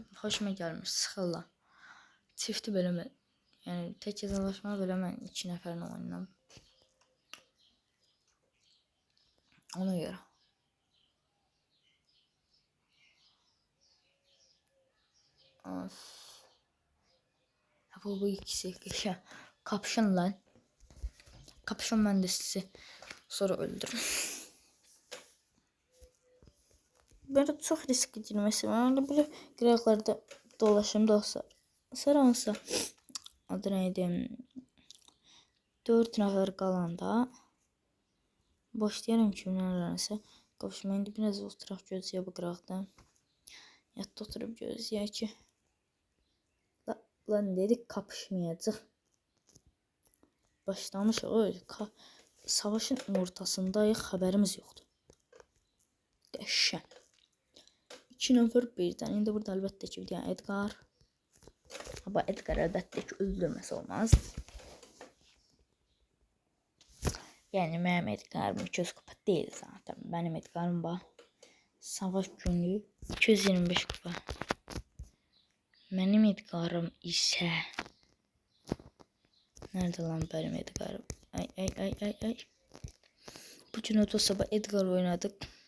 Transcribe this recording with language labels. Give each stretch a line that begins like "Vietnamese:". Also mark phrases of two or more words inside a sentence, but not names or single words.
Azerbaijani: Xoşuma gəlmir, sıxırlar. Çifti belə mən, yəni tek hesablaşma belə mən 2 nəfərlə oynayıram. Ona görə.
Turkish: Bu ikisi kapışın lan. Kapışın ben de sizi sonra öldürürüm. Böyle çok riskli girmesi var. Öyle böyle graflarda dolaşım dostlar. Sonra adı neydi?
Azerbaijani: 4 nəfər qalanda başlayarım kimlərsə kapışmaya. İndi biraz oturaq gözləyə bu qıraqda. Yatda oturub gözləyək ki.
Turkish: Lan dedik kapışmayacaq. Başlamış öyle.
Azerbaijani: Savaşın ortasındayıq, xəbərimiz yoxdur. Qəşəng. 2 nəfər birdən. İndi burada əlbəttə ki, bir dənə Edgar. Ama Edgar əlbəttə ki, öldürməsi olmaz.
Turkish: Yani
Azerbaijani: mənim Edgarım
Turkish: 200 kupa değil zaten. Benim Edgarım var. Savaş günlüğü 225 kupa. Benim Edgarım ise... Nerede lan benim Edgarım? Ay. Bugün o sabah Edgar oynadık.